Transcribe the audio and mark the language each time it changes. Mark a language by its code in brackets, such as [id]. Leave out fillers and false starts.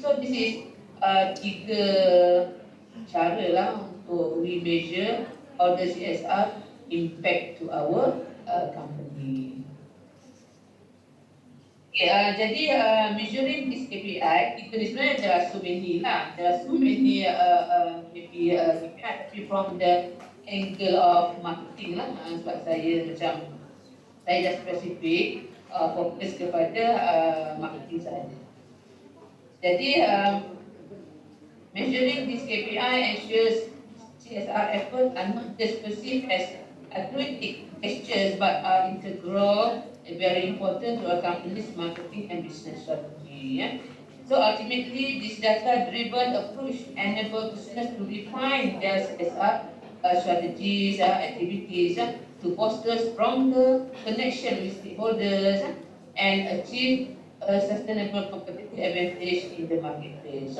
[en] So this is [ms] tiga cara lah untuk [en] we measure how the CSR impact to our company. Okay, jadi measuring this KPI, [ms] kita ni sebenarnya [en] there are so many lah. There are so many maybe KPI, tapi from the angle of marketing lah. [ms] Sebab saya dah spesifik fokus kepada marketing sahaja. [en] Jadi measuring this KPI ensures CSR effort are not just perceived as altruistic gestures but are integral and very important to a company's marketing and business strategy. So ultimately, this data-driven approach enables business to refine their CSR strategies, activities to foster stronger connection with stakeholders and achieve a sustainable competitive advantage in the marketplace.